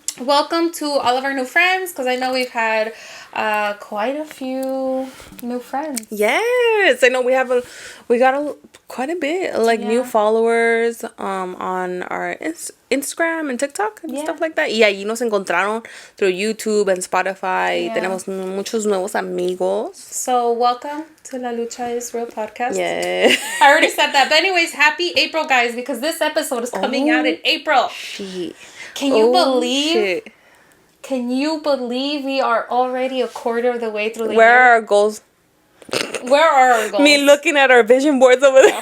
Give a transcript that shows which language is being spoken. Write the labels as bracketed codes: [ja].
[en] Welcome to all of our new friends, because I know we've had quite a few new friends. Yes, I know. We got quite a bit new Yeah. followers on our Instagram and TikTok and stuff like that. [es] Y ahí nos encontraron through YouTube and Spotify. [en] Yeah. [es] Tenemos muchos nuevos amigos. [en] So welcome to La Lucha is Real podcast. Yeah. I already said that. But anyways, happy April, guys, because this episode is coming out in April. Shit. Can you believe? Shit. Can you believe we are already a quarter of the way through the Where year? are our goals? Where are our goals? Me looking at our vision boards over there.